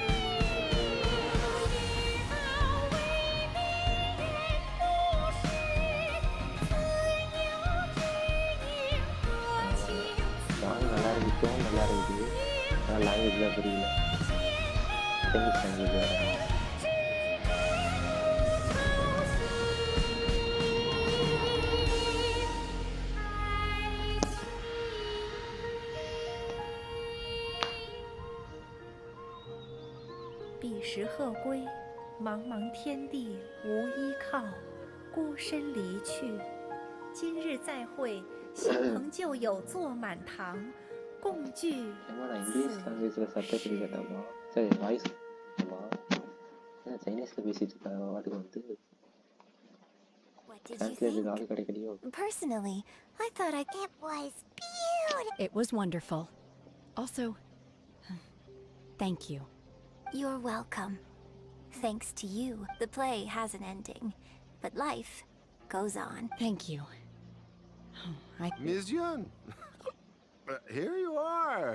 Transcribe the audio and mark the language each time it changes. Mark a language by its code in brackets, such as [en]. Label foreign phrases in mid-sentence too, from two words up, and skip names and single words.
[ta] சாங் நல்லா இருக்கு, டோன் நல்லா இருக்குது. ஆனால் லாங்குவேஜ் தான் புரியல. [en] Chinese language [ta] வேறு. [zh] 彼时鹤归，茫茫天地无依靠，孤身离去。今日再会，新朋旧友坐满堂，共聚。 [en] English language-il subtitle [ta] கேட்டாமா? சரி, வாய்ஸ் ஆமாம். ஏன்னா சைனீஸில் பேசிட்டு இருக்காங்க வாட்டுக்கு வந்து. டிரான்ஸ்லேட்டுக்கு ஆள் கிடைக்கலையோ? [en] Personally, I thought it was beautiful. It was wonderful. Also, thank you. You're welcome. Thanks to you, the play has an ending, but life goes on. Thank you. Ms. Yun, here you are.